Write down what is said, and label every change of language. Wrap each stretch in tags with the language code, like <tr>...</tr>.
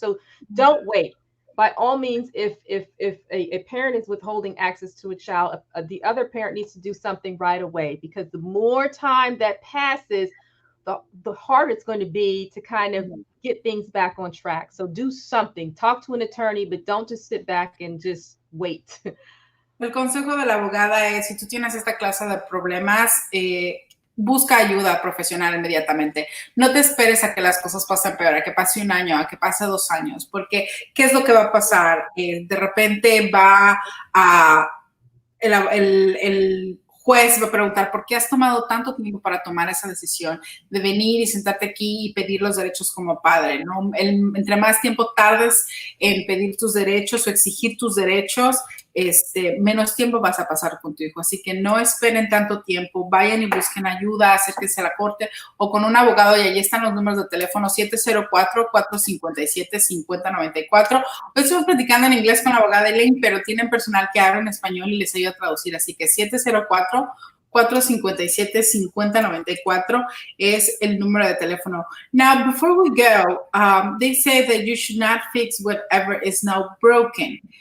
<en>So don't wait. By all means, if a parent is withholding access to a child, the other parent needs to do something right away, because the more time that passes, the harder it's going to be to kind of get things back on track. So do something. Talk to an attorney, but don't just sit back and just wait.</en> <es>El consejo de la abogada es, si tú tienes esta clase de problemas, busca ayuda profesional inmediatamente. No te esperes a que las cosas pasen peor, a que pase 1 año, a que pase 2 años, porque ¿qué es lo que va a pasar? De repente va a el juez va a preguntar, ¿por qué has tomado tanto tiempo para tomar esa decisión de venir y sentarte aquí y pedir los derechos como padre, ¿no? Entre más tiempo tardes en pedir tus derechos o exigir tus derechos, menos tiempo vas a pasar con tu hijo. Así que no esperen tanto tiempo, vayan y busquen ayuda, acérquense a la corte o con un abogado, y allí están los números de teléfono 704-457-5094. Hoy estamos platicando en inglés con la abogada Elaine, pero tienen personal que habla en español y les ayuda a traducir, así que 704-457-5094 es el número de teléfono.</es> <en>Now, before we go, they say that you should not fix whatever is now broken.</en>